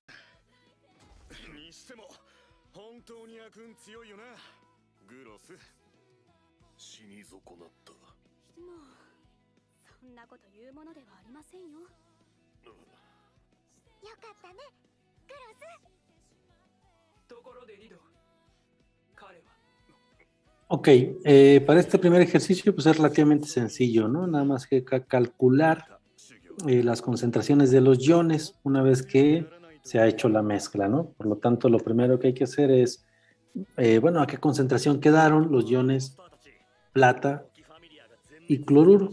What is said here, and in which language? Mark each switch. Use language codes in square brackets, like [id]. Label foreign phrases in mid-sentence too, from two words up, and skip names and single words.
[ja] にしても本当に悪運強いよな、グロス。死に損なった。もうそんなこと言うものではありませんよ。よかったね、グロス。ところでリド、彼は [es] Ok, para este primer ejercicio pues es relativamente sencillo, ¿no? Nada más que calcular las concentraciones de los iones una vez que se ha hecho la mezcla, ¿no? Por lo tanto, lo primero que hay que hacer es, bueno, ¿a qué concentración quedaron los iones plata y cloruro?